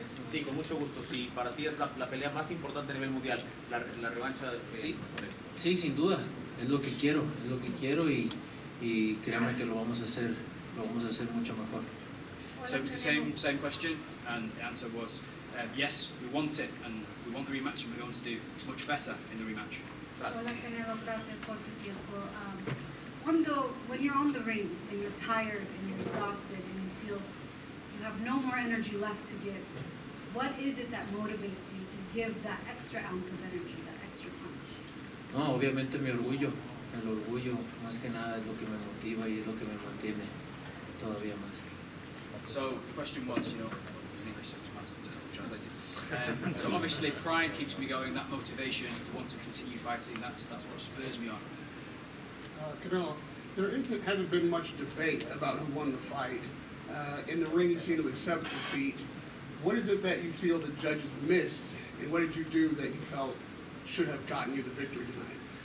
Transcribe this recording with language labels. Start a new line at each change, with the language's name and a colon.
Spanish: Sí, con mucho gusto. Sí, para ti es la pelea más importante a nivel mundial, la revancha. Sí, sin duda. Es lo que quiero y créanme que lo vamos a hacer mucho mejor.
English: So it was the same question, and the answer was yes, we want it, and we want the rematch, and we're going to do much better in the rematch.
Spanish: Hola, Canelo, gracias por tu tiempo.
English: When you're on the ring and you're tired and you're exhausted and you feel you have no more energy left to give, what is it that motivates you to give that extra ounce of energy, that extra punch?
Spanish: No, obviamente mi orgullo. El orgullo más que nada es lo que me motiva y es lo que me mantiene todavía más.
English: So the question was, you know, in English, translated. So obviously pride keeps me going, that motivation to want to continue fighting, that's what spurs me on. Canelo, there hasn't been much debate about who won the fight. In the ring, you seem to accept defeat. What is it that you feel the judges missed, and what did you do that you felt should have gotten you the victory tonight?